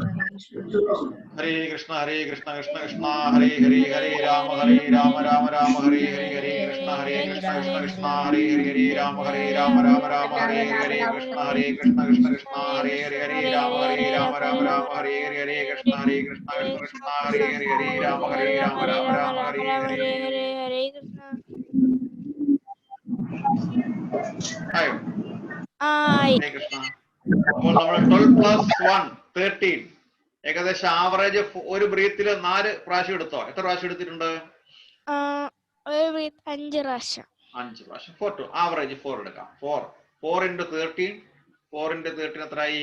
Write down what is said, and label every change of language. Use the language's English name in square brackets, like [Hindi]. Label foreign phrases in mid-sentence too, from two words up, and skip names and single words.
[Sanskrit] हरे कृष्ण कृष्ण कृष्ण हरे हरे हरे राम राम हरे हरे हरे कृष्ण कृष्ण कृष्ण हरे हरे हरे राम राम हरे हरे कृष्ण कृष्ण कृष्ण हरे हरे हरे राम राम हरे हरे हरे कृष्ण कृष्ण कृष्ण हरे हरे हरे राम राम हरे हरे. हरे कृष्ण. [Malayalam] അപ്പോൾ നമ്മൾ 12 + 1 13 ഏകദേശം ആവറേജ് ഒരു ബ്രീത്തിൽ 4 പ്രാവശ്യം എടുത്തോ? എത്ര പ്രാവശ്യം എടുത്തിട്ടുണ്ട്? 5 പ്രാവശ്യം. 5 പ്രാവശ്യം. 4 [English] to average [Malayalam] 4 എടുക്കാം. 4 × 13 4 × 13 എത്രയായി?